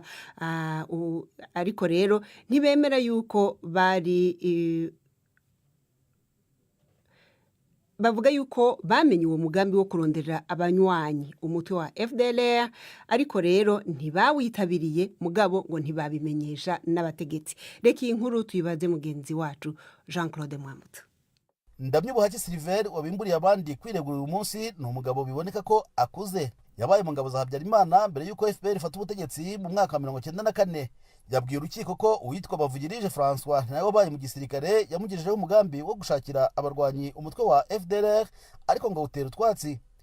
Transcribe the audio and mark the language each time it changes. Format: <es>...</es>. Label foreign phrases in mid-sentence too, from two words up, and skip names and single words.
<rn>Ariko rero ntibemera yuko bari bavuga yuko bamenye uwo mugambi wo kurondera abanywanyi umutwe wa FDLR, ariko rero ntibawitabiriye, mugabo ngo ntibabimenyesha n'abategetsi. Reka iyi nkuru tuyibaze mugenzi wacu Jean Claude Mwamutse.</rn> <rw>Ndamyubuhaki Silver wabimburiye abandi kwiregura uyu munsi ni umugabo biboneka ko akuze. Yabaye mu ngabo za Habyarimana mbere yuko FPR ifata ubutegetsi mu mwaka wa 1994. Yabwiye urukiko ko uwitwa Bavugirije François nawe wabaye mu gisirikare yamugejejeho umugambi wo gushakira abarwanyi umutwe wa FDLR, ariko ngo utera utwatsi.</rw>